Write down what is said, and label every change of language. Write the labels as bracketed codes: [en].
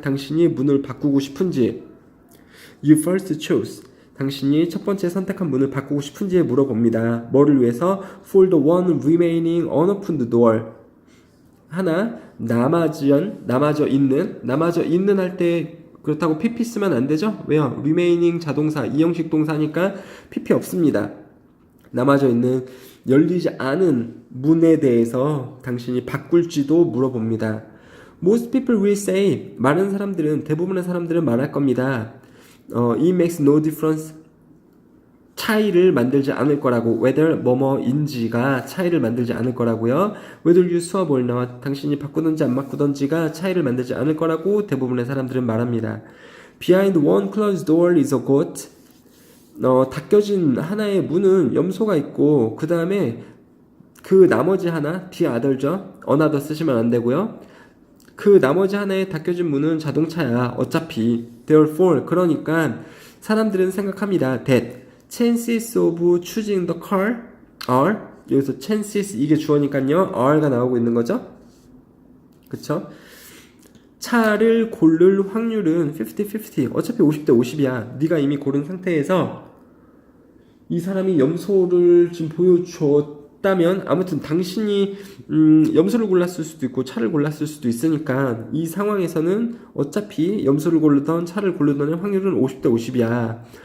[ko] 당신이 문을 바꾸고 싶은지. [en] You first chose. [ko] 당신이 첫 번째 선택한 문을 바꾸고 싶은지에 물어봅니다. 뭐를 위해서? [en] For the one remaining unopened door. [ko] 하나 남아져 있는 할 때 그렇다고 PP 쓰면 안 되죠? 왜요? remaining 자동사, 이형식 동사니까 PP 없습니다. 남아져 있는 열리지 않은 문에 대해서 당신이 바꿀지도 물어봅니다. [en] Most people will say, [ko] 대부분의 사람들은 말할 겁니다. [en] It makes no difference. [ko] 차이를 만들지 않을 거라고. whether 뭐뭐인지가 차이를 만들지 않을 거라고요. [en] whether you swap or not. [ko] 당신이 바꾸든지 안 바꾸든지가 차이를 만들지 않을 거라고 대부분의 사람들은 말합니다. [en] Behind one closed door is a goat. [ko] 닫혀진 하나의 문은 염소가 있고 그 다음에 그 나머지 하나 the other죠. another 쓰시면 안 되고요. 그 나머지 하나의 닫혀진 문은 자동차야. 어차피 therefore 그러니까 사람들은 생각합니다. [en] that chances of choosing the car are [ko] 여기서 chances 이게 주어니까요. are가 나오고 있는 거죠. 그쵸? 차를 고를 확률은 50-50 어차피 50대 50이야. 네가 이미 고른 상태에서 이 사람이 염소를 지금 보여줬다면 아무튼 당신이 염소를 골랐을 수도 있고 차를 골랐을 수도 있으니까 이 상황에서는 어차피 염소를 고르던 차를 고르던 확률은 50대 50이야.